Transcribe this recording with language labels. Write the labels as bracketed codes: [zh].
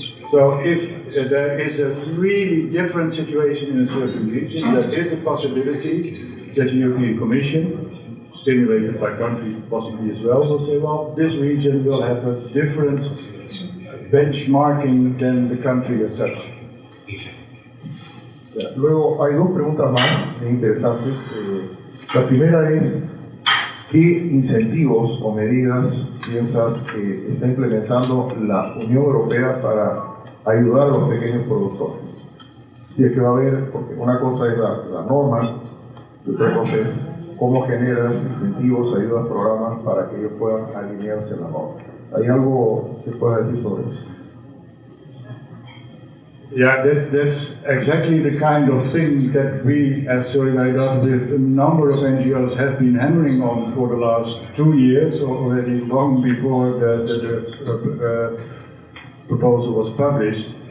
[en] So if there is a really different situation in a certain region, there is a possibility that the European Commission, stimulated by countries possibly as well, will say, well, this region will have a different benchmarking than the country as such. [es] Luego hay dos preguntas más interesantes. La primera es, ¿qué incentivos o medidas piensas que está implementando la Unión Europea para ayudar a los pequeños productores? Si es que va a haber, porque una cosa es la norma, y otra cosa es cómo generas incentivos, ayudas, programas para que ellos puedan alinearse en la norma. ¿Hay algo que puedas decir sobre eso? [en] Yeah, that's exactly the kind of thing that we as Solidaridad with a number of NGOs have been hammering on for the last 2 years, already long before the proposal was published.